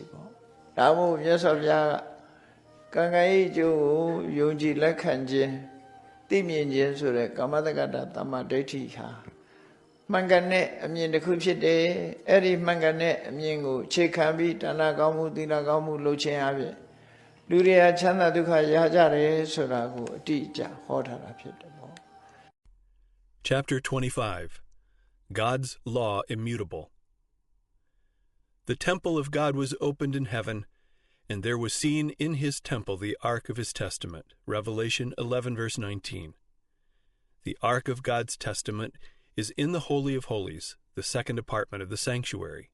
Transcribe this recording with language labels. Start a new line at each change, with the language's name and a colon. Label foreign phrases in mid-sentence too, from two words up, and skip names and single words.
Burmese: ည့်ပေါ့ဒါမို့မြတ်စွာဘုရားကံကံဤကျိုးကိုယုံကြည်လက်ခံခြင်းသိမြင်ခြင်းဆိုတဲ့ကာမတက္ကတာသမ္မာဒိဋ္ဌိဟာမှန်ကန်တဲ့အမြင်တစ်ခုဖြစ်တယ်အဲ့ဒီမှန်ကန်တဲ့အမြင်ကိုခြေခံပြီးဒါနကောင်းမှုသီလကောင်းမှုလုပ်ခြင်းအပြင်လူတွေဟာချမ်းသာဒုက္ခရကြတယ်ဆိုတာကိုအတိအကျဟောထားတာဖြစ်တယ်ပေါ့
English: Chapter 25 God's Law Immutable. The temple of God was opened in heaven, and there was seen in his temple the ark of his testament. Revelation 11 verse 19. The ark of God's testament is in the Holy of Holies, the second apartment of the sanctuary.